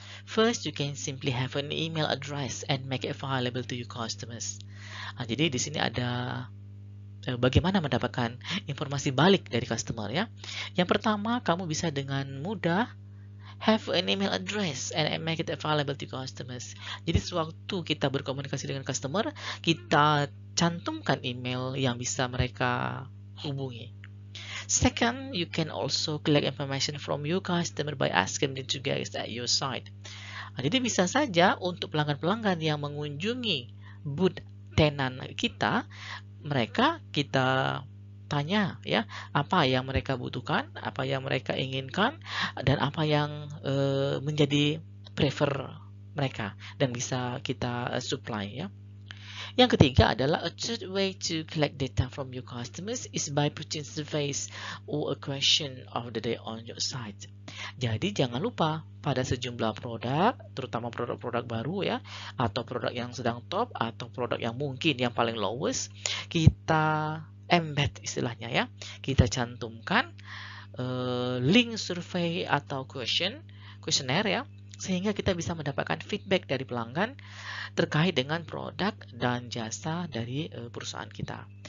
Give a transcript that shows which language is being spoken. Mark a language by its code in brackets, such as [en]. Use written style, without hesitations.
[en] First, you can simply have an email address and make it available to your customers. [id] Jadi di sini ada bagaimana mendapatkan informasi balik dari customer ya. Yang pertama, kamu bisa dengan mudah [en] have an email address and make it available to customers. [id] Jadi sewaktu kita berkomunikasi dengan customer, kita cantumkan email yang bisa mereka hubungi. [en] Second, you can also collect information from your customer by asking them to get at your site. [id] Jadi bisa saja untuk pelanggan-pelanggan yang mengunjungi booth tenan kita, mereka kita tanya ya, apa yang mereka butuhkan, apa yang mereka inginkan, dan apa yang menjadi prefer mereka dan bisa kita supply ya. Yang ketiga adalah [en] a third way to collect data from your customers is by putting surveys or a question of the day on your site. [id] Jadi jangan lupa pada sejumlah produk, terutama produk-produk baru ya, atau produk yang sedang top, atau produk yang mungkin yang paling lowest, kita embed istilahnya ya, kita cantumkan link survei atau questionnaire ya, sehingga kita bisa mendapatkan feedback dari pelanggan terkait dengan produk dan jasa dari perusahaan kita.